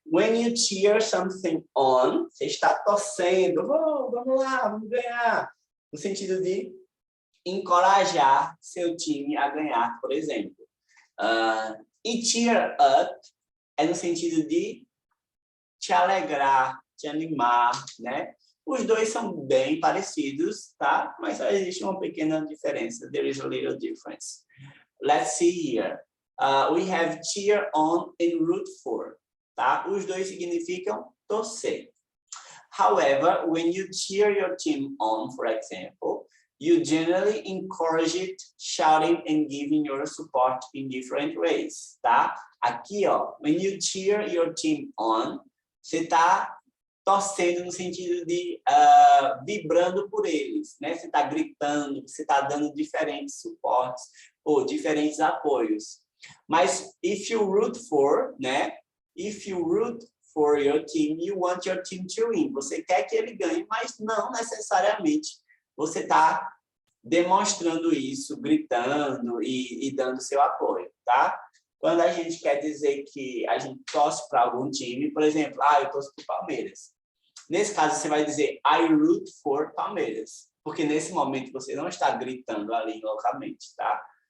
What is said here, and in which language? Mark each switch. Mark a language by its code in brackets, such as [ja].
[en] When you cheer something on, [pt] você está torcendo, oh, vamos lá, vamos ganhar, no sentido de encorajar seu time a ganhar, por exemplo. E cheer up é no sentido de te alegrar, te animar, né? Os dois são bem parecidos, tá? Mas só existe uma pequena diferença. [en] There is a little difference. Let's see here. We have cheer on and root for, tá? [pt] Os dois significam torcer. [en] However, when you cheer your team on, for example, you generally encourage it, shouting and giving your support in different ways, tá? [pt] Aqui, ó, [en] when you cheer your team on, [pt] você tá torcendo no sentido de vibrando por eles, né? Você está gritando, você está dando diferentes suportes ou diferentes apoios. [en] Mas if you root for, né? If you root for your team, you want your team to win. [pt] Você quer que ele ganhe, mas não necessariamente você está demonstrando isso, gritando e dando seu apoio, tá? Quando a gente quer dizer que a gente torce para algum time, por exemplo, eu torço para o Palmeiras. Nesse caso, você vai dizer [en] I root for Palmeiras, [pt] porque nesse momento você não está gritando ali loucamente, tá?